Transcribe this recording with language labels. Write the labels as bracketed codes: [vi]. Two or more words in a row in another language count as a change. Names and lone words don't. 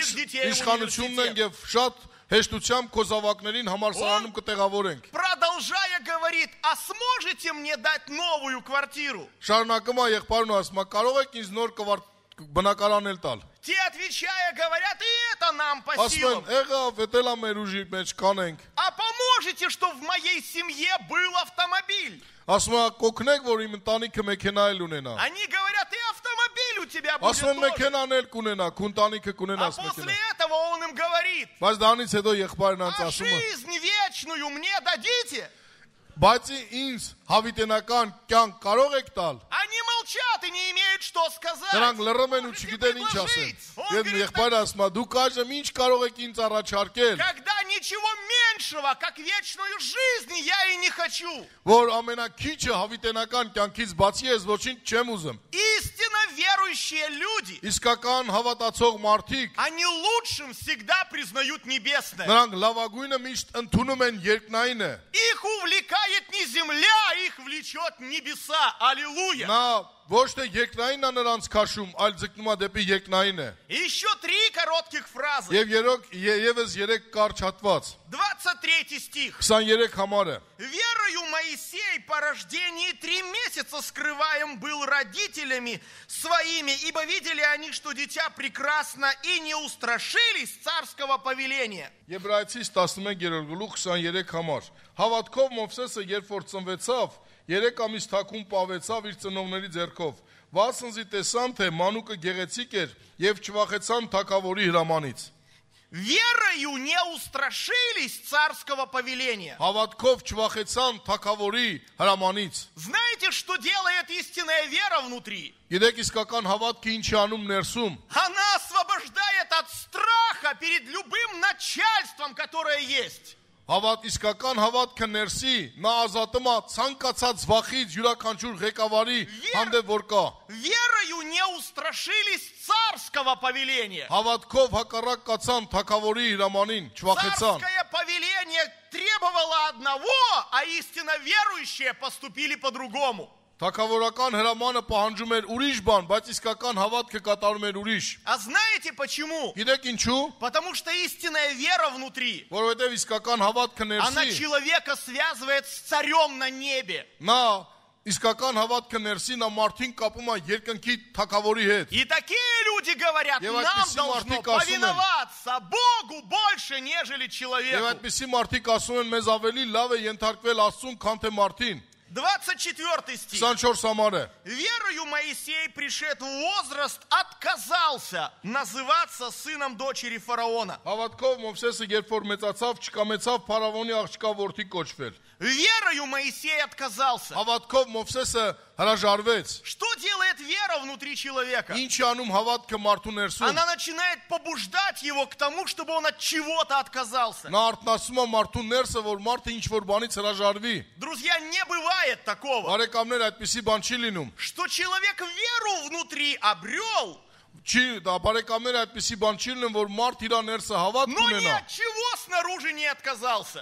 [hy] Մենք [ru] детей в [hy] իշխանությունն ենք [ru] университет. [hy] եւ շատ հեշտությամբ քո զավակներին համալսարանում կտեղավորենք։ [ru] Продолжая говорит, а сможете мне дать новую квартиру? [hy] Շարունակում է եղբայրն ու ասում է, կարող եք ինձ նոր բնակարան էլ տալ։ [ru] Те, отвечая, говорят, и это нам по [hy] Ասում [ru] силам. [hy] են, եղավ, դա էլ մեր ուժի մեջ կանենք։ [ru] А поможете, что в моей семье был автомобиль? [hy] Ասում է, կօգնեք, որ իմ ընտանիքը մեքենա էլ ունենա։ [ru] Они говорят, и автомобиль у тебя будет [hy] Ասում են, [ru] тоже. [hy] մեքենան էլ կունենա, քո ընտանիքը [ru] А [hy] կունենաս [ru] после [hy] մեքենա։ [ru] этого он им говорит, [hy] Բայց դրանից հետո եղբայրն անց [ru] а [hy] ասում է, [ru] жизнь вечную мне дадите? [hy] բայց ինձ հավիտենական կյանք կարող եք տալ։ [ru] Они молчат и не имеют что сказать. [hy] Նրանք լռում են ու [ru] Можете [hy] չգիտեն ինչ ասեն։ [ru] предложить. Он [hy] Եվ [ru] говорит, [hy] եղբայրը ասում է, դուք այժմ ինչ կարող եք ինձ առաջարկել, [ru] когда ничего меньшего, как вечную жизнь, я и не хочу. [hy] որ ամենակիչը հավիտենական կյանքից բացի ես ոչինչ չեմ ուզում։ [ru] Истинно верующие люди, [hy] Իսկական հավատացող մարդիկ, [ru] они лучшим всегда признают небесное. [hy] նրանք լավագույնը միշտ ընդունում են երկնայինը։ [ru] Их увлекает не земля, их влечет небеса. Аллилуйя. [hy] Նա ոչ թե երկնայինն է նրանց քաշում, այլ ձգնում է дեպի երկնայինը։ [ru] И еще 3 коротких фразы. [hy] Եվ եւս 3 կարճ հատված, [ru] 23 стих. [hy] 23 համարը։ [ru] Верою Моисей по рождении 3 месяца скрываем был родителями своими, ибо видели они, что дитя прекрасно, и не устрашились царского повеления. [hy] Եբրայեցիս 11-րդ գլուխ 23 համար։ Հավատքով Մովսեսը երբ որ ծնվեցավ, 3 ամիս թաքուն պավեցավ իր ծնողների ձեռքով։ Վասնզի տեսան, թե մանուկը գեղեցիկ էր եւ չվախեցան թագավորի հրամանից։ [ru] Верою не устрашились царского повеления. [hy] Հավատքով չվախեցան թագավորի հրամանից։ [ru] Знаете, что делает истинная вера внутри? [hy] Գիտեք իսկական հավատքը ինչ է անում ներսում։ [ru] Она освобождает от страха перед любым начальством, которое есть. [hy] Իսկական հավատքը ներսի, նա ազատում է ցանկացած վախից յուրաքանչյուր ղեկավարի հանդեպ որ կա։ [ru] Верою не устрашились царского повеления. [hy] Հավատքով հակառակ կացան թագավորի հրամանին, չվախեցան։ [ru] Царское повеление требовало одного, а истинно верующие поступили по-другому. [hy] Թագավորական հրամանը պահանջում էր ուրիշ բան, բայց իսկական հավատքը կատարում էր ուրիշ։ [ru] А знаете почему? [hy] Գիտեք ինչու։ [ru] Потому что истинная вера внутри, [hy] Որովհետև իսկական հավատքը [ru] она [hy] ներսի, [ru] человека связывает с царем на небе. [hy] նա իսկական հավատքը ներսի նա մարդին կապում է երկնքի թագավորի հետ։ [ru] И такие люди говорят, [hy] Եվ [ru] нам [hy] այդպիսի [ru] должно [hy] մարդիկ ասում են, [ru] повиноваться Богу больше, нежели [hy] Եվ [ru] человеку. [hy] այդպիսի մարդիկ ասում են, մեզ ավելի լավ է ենթարկվել Աստծուն, քան թե մարդին։ [ru] 24 стих. [hy] 24 համարը։ [ru] Верою Моисей, пришед в возраст, отказался называться сыном дочери фараона. [hy] Հավատքով Մովսեսը երբ որ մեծացավ, չկամեցավ փարավոնի աղջկա որդի կոչվել։ [ru] Верою Моисей отказался. [hy] Հավատքով Մովսեսը հրաժարվեց։ [ru] Что делает вера внутри человека? [hy] Ինչ է անում հավատքը մարդու ներսում։ [ru] Она начинает побуждать его к тому, чтобы он от чего-то отказался. [hy] Նա արտնասում է մարդու ներսը, որ մարդը ինչ որ բանից հրաժարվի։ [ru] Друзья, не бывает такого, [hy] Բարեկամներ, այդպիսի բան չի լինում։ [ru] что человек веру внутри обрел, [hy] Չի, դա բարեկամներ, այդպիսի բան չի լինում, որ մարդ իր ներսը հավատ [ru] но ни [hy] ունենա [ru] от чего снаружи не отказался.